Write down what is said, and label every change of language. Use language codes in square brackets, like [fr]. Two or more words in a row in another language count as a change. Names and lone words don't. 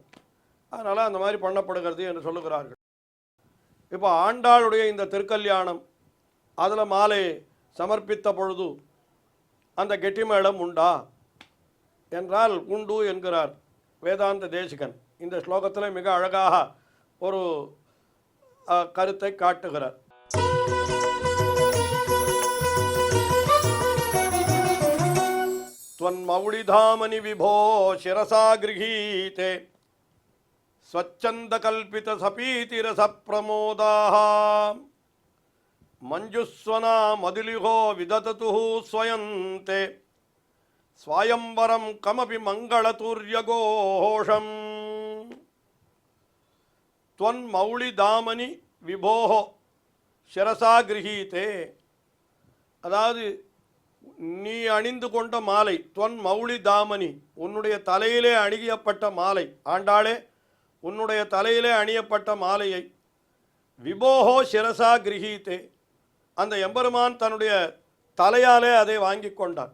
[ta] அதனால் அந்த மாதிரி பண்ணப்படுகிறது என்று சொல்லுகிறார்கள். இப்போ ஆண்டாளுடைய இந்த திருக்கல்யாணம், அதில் மாலை சமர்ப்பித்த பொழுது அந்த கெட்டிமேளம் உண்டா என்றால் உண்டு என்கிறார் வேதாந்த தேசிகன். இந்த ஸ்லோகத்தில் மிக அழகாக ஒரு கருத்தை காட்டுகிறார். [sa] त्वन्मौलिधामनि विभो शिरसा गृहीते स्वच्छन्दकल्पितसपीतिरसप्रमोदाः मञ्जुस्वना मधुलिहो विदततुः स्वयन्ते स्वायंवरं कमपि मङ्गलतुर्यघोषम् त्वन्मौलिधामनि विभोः शिरसा गृहीते. [ta] அதாவது நீ அணிந்து கொண்ட மாலை, [sa] त्वन् मौलि धामनि, [ta] உன்னுடைய தலையிலே அணியப்பட்ட மாலை, ஆண்டாளே உன்னுடைய தலையிலே அணியப்பட்ட மாலையை, [sa] विभो शिरसा गृहीते, [ta] அந்த எம்பெருமான் தன்னுடைய தலையாலே அதை வாங்கி கொண்டான்.